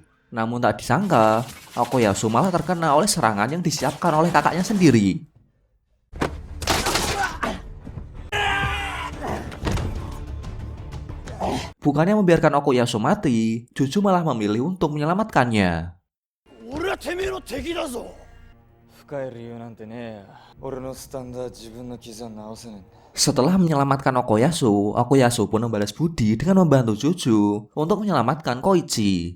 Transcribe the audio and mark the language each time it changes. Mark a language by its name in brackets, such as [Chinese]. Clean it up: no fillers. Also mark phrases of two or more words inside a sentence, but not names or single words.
[Indonesian] Namun tak disangka, Okuyasu malah terkena oleh serangan yang disiapkan oleh kakaknya sendiri. Bukannya membiarkan Okuyasu mati, Jojo malah memilih untuk menyelamatkannya. [Japanese] 深い理由なんてねえよ。俺のスタンダー自分の傷は治せねえんだ。 [Indonesian] Setelah menyelamatkan Okoyasu, Okoyasu pun membalas budi dengan membantu Jojo untuk menyelamatkan Koichi.